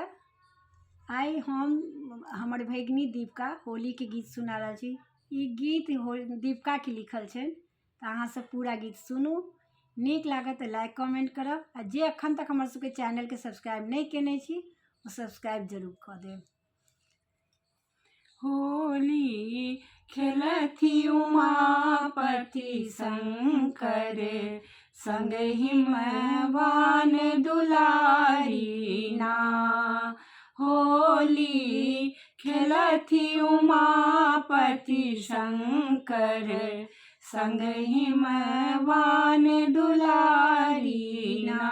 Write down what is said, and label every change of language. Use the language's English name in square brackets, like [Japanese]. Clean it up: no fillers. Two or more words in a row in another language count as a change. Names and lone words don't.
[Maithili] आइ हम हमर भगिनी दीपिका होली के गीत सुना रहल छी। ई गीत दीपिका के लिखल छै, तऽ अहाँ सब पूरा गीत सुनू। नीक लागत तऽ लाइक कमेंट करब, आ जे अखन तक हमर सबके चैनल के सब्सक्राइब नहीं केने छी ओ सब्सक्राइब जरूर कऽ देब। होली खेलथि उमापति शंकर, संग हिमवान दुलारी ना। होली खेलथि उमापति शंकर, संग हिमवान दुलारी ना।